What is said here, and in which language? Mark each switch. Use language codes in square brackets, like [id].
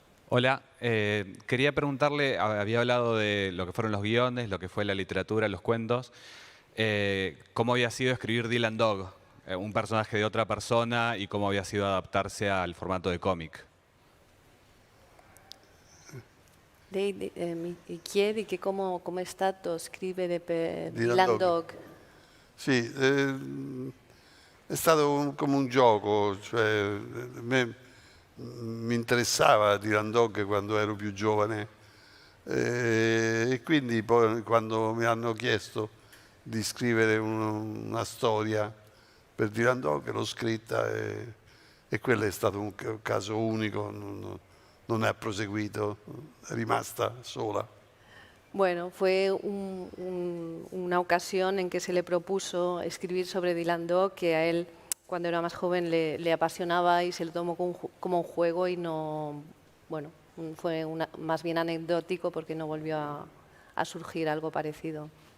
[es] Hola, quería preguntarle, había hablado de lo que fueron los guiones, lo que fue la literatura, los cuentos, cómo había sido escribir Dylan Dog, un personaje de otra persona, y cómo había sido adaptarse al formato de cómic. [it] Lei mi chiedi che come è stato scrivere per Dylan Dylan Dog. Dog. Sì, è stato come un gioco, cioè, mi interessava Dylan Dog quando ero più giovane e quindi poi quando mi hanno chiesto di scrivere una storia per Dylan Dog l'ho scritta e quello è stato un caso unico, non è proseguito, è rimasta sola. [es] Bueno, fue una ocasión en que se le propuso escribir sobre Dylan Dog, que a él, cuando era más joven, le apasionaba y se lo tomó como un juego y no, bueno, fue más bien anecdótico porque no volvió a surgir algo parecido.